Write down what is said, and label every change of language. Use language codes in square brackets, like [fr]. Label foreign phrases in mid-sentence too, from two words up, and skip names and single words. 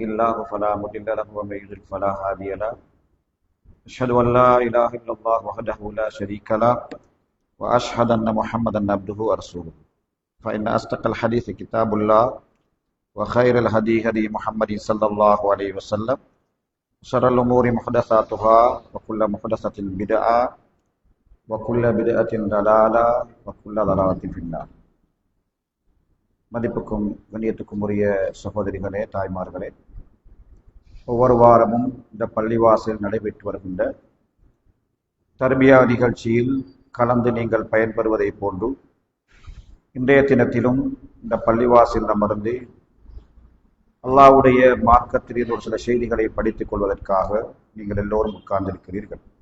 [ar] الله فلا مضل له ومن يضلل فلا هادي له أشهد أن لا إله إلا الله وحده لا شريك له وأشهد أن محمدا عبده ورسوله فإن أصدق الحديث كتاب الله وخير الهدي هدي محمد صلى الله عليه وسلم وشر الأمور محدثاتها وكل محدثة بدعة وكل بدعة ضلالة وكل ضلالة في النار. [ta] மதிப்புக்கும் கண்ணியத்துக்கும் உரிய சகோதரிகளே, தாய்மார்களே, ஒவ்வொரு வாரமும் இந்த பள்ளிவாசல் நடைபெற்று வருகின்ற தர்பியா நிகழ்ச்சியில் கலந்து நீங்கள் பயன்பெறுவதை போன்று இன்றைய தினத்திலும் இந்த பள்ளிவாசல் அமர்ந்து அல்லாஹ்வுடைய மார்க்கத்தில் ஒரு சில செய்திகளை படித்துக் கொள்வதற்காக நீங்கள் எல்லோரும் உட்கார்ந்திருக்கிறீர்கள்.